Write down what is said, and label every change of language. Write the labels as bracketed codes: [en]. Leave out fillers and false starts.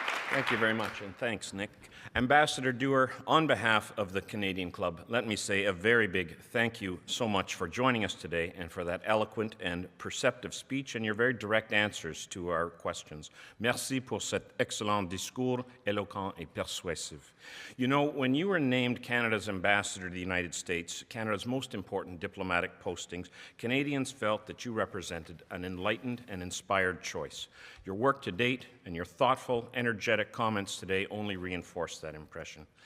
[en] Thank you very much, and thanks, Nick. Ambassador Doer, on behalf of the Canadian Club, let me say a very big thank you so much for joining us today and for that eloquent and perceptive speech and your very direct answers to our questions. [fr] Merci pour cet excellent discours, éloquent et persuasif. [en] You know, when you were named Canada's ambassador to the United States, Canada's most important diplomatic postings, Canadians felt that you represented an enlightened and inspired choice. Your work to date and your thoughtful, energetic comments today only reinforce that impression.